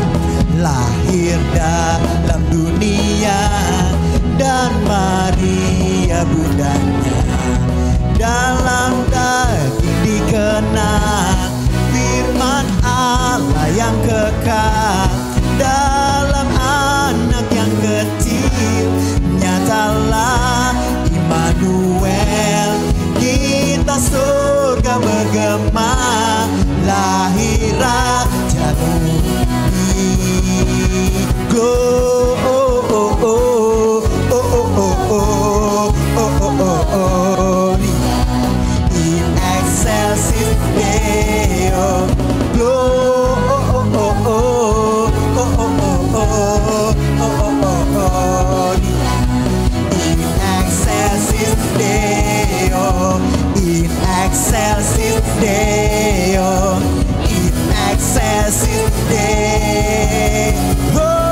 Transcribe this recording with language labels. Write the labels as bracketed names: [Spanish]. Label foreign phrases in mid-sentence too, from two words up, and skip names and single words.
[Indonesian] Lahir dalam dunia dan Maria bundanya, dalam daging dikenang firman Allah yang kekal. Dalam anak yang kecil nyatalah Immanuel, kita surga bergema, lahir Raja [Latin] in excelsis Deo, in excelsis Deo, in excelsis Deo, in excelsis Deo.